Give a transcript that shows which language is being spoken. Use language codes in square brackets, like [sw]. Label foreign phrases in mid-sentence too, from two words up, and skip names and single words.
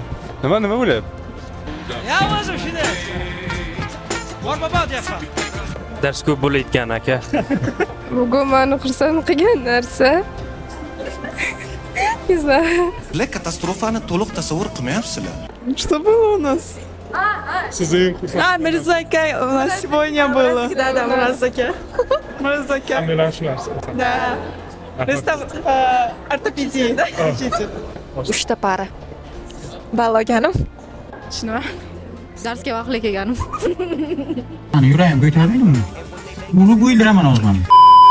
[uz] Nima bo'lyapti? Ya o'zi shuni. Bor baba deyapman. Dars ko'p bo'layotgan aka. Bugun meni xursand qilgan narsa Sizlar Katastrofani to'liq tasavvur qilmayapsizlar. [ru] Что было у нас? [uz] Siz eng xursand [ru] Мирзака, у нас сегодня было. Да, Мирзака. Мирзака. [uz] qilgan narsa. [ru] Да. Ортопедия, да? Учитель. [uz] 3 ta para. Ball olganim. Shunimi? Darsga vaqtli kelganim. Ana yurayim ko'tarmaydimmi? Buni bo'ydiraman hozir.